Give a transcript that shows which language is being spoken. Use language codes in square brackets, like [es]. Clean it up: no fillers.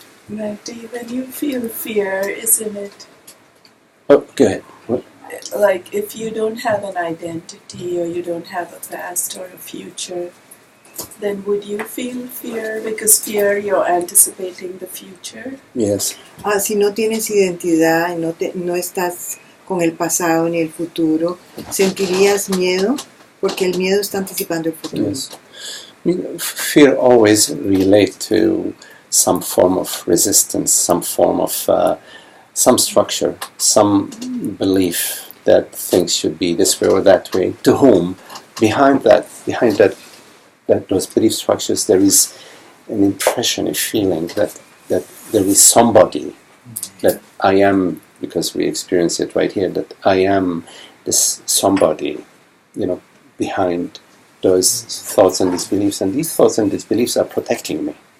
[en] Magdi, when you feel fear, isn't it Oh, go ahead. What? like if you don't have an identity or you don't have a past or a future, then would you feel fear? Because fear, you're anticipating the future. Yes. [es] Ah, si no tienes identidad, no estás con el pasado ni el futuro, ¿sentirías miedo? Porque el miedo está anticipando el futuro. [en] Yes. I mean, fear always relate to some form of resistance, some form of some structure, some belief that things should be this way or that way. To whom? Behind that those belief structures, there is an impression, a feeling that there is somebody, that I am, because we experience it right here, that I am this somebody, behind those thoughts and these beliefs, and these thoughts and these beliefs are protecting me.